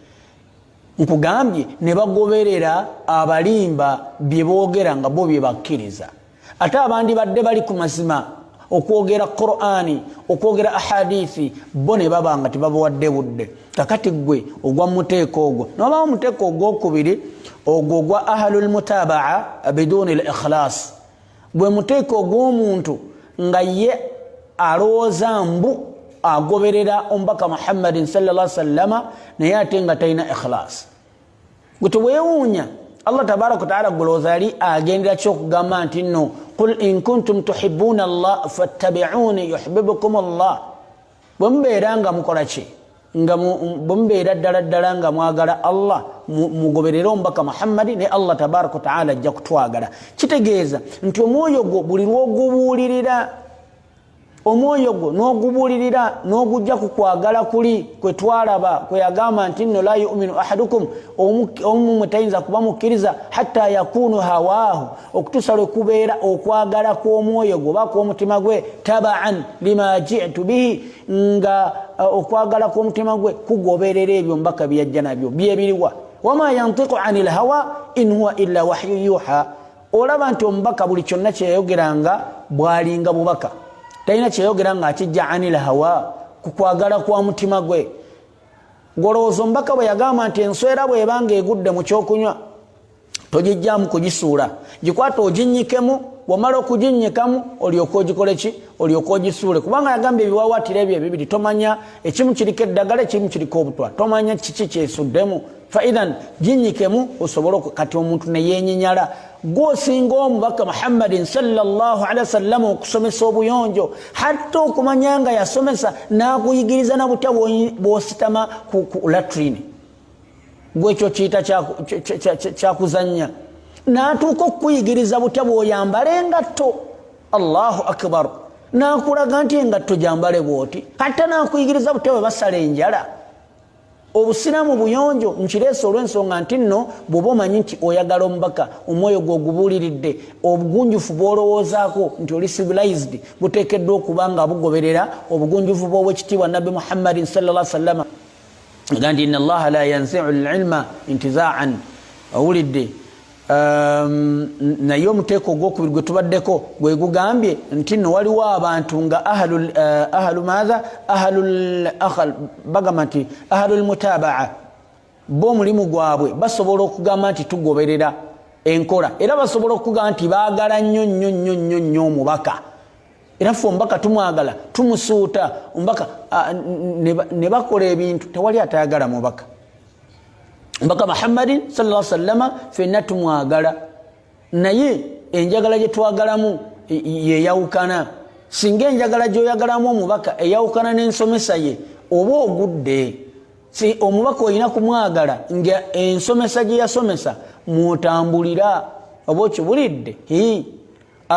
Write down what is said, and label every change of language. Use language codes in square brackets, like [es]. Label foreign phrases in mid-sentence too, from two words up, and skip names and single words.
[lg] Nkugambye ne bagoberera abalimba bye boogera nga bo bye bakkiriza. Ate abandi badde bali ku mazima okwogera Qur'ani, okwogera ahadithi, bo ne baba nga tebabawadde budde. Kakati gwe ogwa muteeko ogwo n'olaba omuteeko ogwokubiri ogwo ogwa [ar] أهل المتابعة بدون الإخلاص, [lg] gwe muteeko ogw'omuntu nga ye alowooza mbu agoberera omubaka Muhammadin [ar] صلى الله عليه وسلم [lg] naye ate nga talina ikhlas. Gwe teweewuunya [ar] الله تبارك وتعالى [lg] golooza yali agendera kyokugamba nti nno [ar] قل إن كنتم تحبون الله فاتبعوني يحببكم الله. [lg] Bwe mubeera nga mukola ki, nga bwe mubeera ddala nga mwagala Allah, mugoberera omubaka Muhammadi, ne [ar] الله تبارك وتعالى [lg] ajja kutwagala. Kitegeeza nti omwoyo gwo buli lw'ogubuulirira, omwoyo gwo n'ogubuulirira n'ogujja ku kwagala kuli kwe twalaba kwe yagamba nti nno [ar] لا يؤمن أحدكم, [lg] omu mwe tayinza kuba mukkiriza [ar] حتى يكون هواه, [lg] okutuusa lwe kubeera okwagala kw'omwoyo gwe oba kw'omutima gwe [ar] تبعا لما جئت به, [lg] nga okwagala kw'omutima gwe kugoberera ebyo mbaka byajja nabyo byebiriwa. [ar] وما ينطق عن الهوى إن هو إلا وحي يوحى. [lg] Olaba nti omubaka buli kyonna kyeyayogeranga bwalinga bubaka, talina kyeyogera nga akijja [ar] عن الهوى, [lg] ku kwagala kwa mutima gwe. Golowooza omubaka bwe yagamba nti enswera bw'ebanga egudde mu kyokunywa togijjaamu kugisuula, gikwata oginnyikemu, bw'omala okuginnyikamu olyoka ogikole ki, olyoka ogisuule. Kubanga yagamba ebiwawaatiro ebyo ebibiri tomanya, ekimu kiriko eddagala, ekimu kiriko obutwa, tomanya kiki kyesuddemu. Faidan ginnyikemu osobole kati omuntu ne yeenyinyala. Gw'osinga omubaka Muhammadin [ar] صلى الله عليه وسلم [lg] okusomesa obuyonjo, hatta okumanya nga yasomesa n'akuyigiriza na butya bw'ositama ku latrini, gwekyo kiyita kyakuzannya, n'atuuka okukuyigiriza butya bw'oyambala engatto. [ar] الله أكبر. [lg] N'akulaga nti engatto gyambale bw'oti, hatta n'akuyigiriza butya bwe basala enjala. Obusiraamu buyonjo nkireese olw'ensonga nti nno bw'oba omanyi nti oyagala omubaka, omwoyo gwe ogubuuliridde, obugunjufu bw'olowoozaako nti oli civilized buteekeddwa okuba nga bugoberera obugunjufu bw'obwekitiibwa Nabbi Muhammadin [ar] صلى الله عليه وسلم. Gandi إن الله لا ينزع العلم انتزاعا. [lg] Owulidde? Naye omuteeko ogwokubiri gwe tubaddeko gwe gugambye nti nno waliwo abantu nga bagamba nti [ar] أهل المتابعة, [lg] bo omulimu gwabwe basobola okugamba nti tugoberera enkola, era basobola okugamba nti baagala nnyo omubaka, era ffe omubaka tumwagala, tumusuuta omubaka, ne bakola ebintu tewali atayagala mubaka. Mbaka Muhammadin [ar] صلى الله عليه وسلم [lg] fenna tumwagala, naye enjagala gye twagalamu yeyawukana. Singa enjagala gy'oyagalamu omubaka eyawukana n'ensomesa ye, oba ogudde. Si omubaka olina kumwagala nga ensomesa gye yasomesa mwotambulira, oba okibulidde.